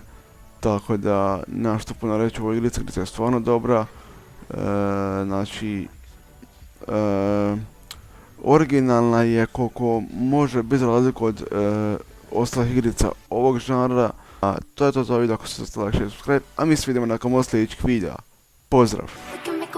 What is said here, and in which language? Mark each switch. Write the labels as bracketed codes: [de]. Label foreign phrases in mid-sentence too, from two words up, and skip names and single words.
[hr] Tako da, nemam što puno reći o ovoj igrici, igrica je stvarno dobra. Znači, originalna je koliko može biti za razliku od ostalih igrica ovog žanra. A to je to za video, ako ste [en] like, share, subscribe, [hr] a mi se vidimo nakon sljedećeg videa. Pozdrav!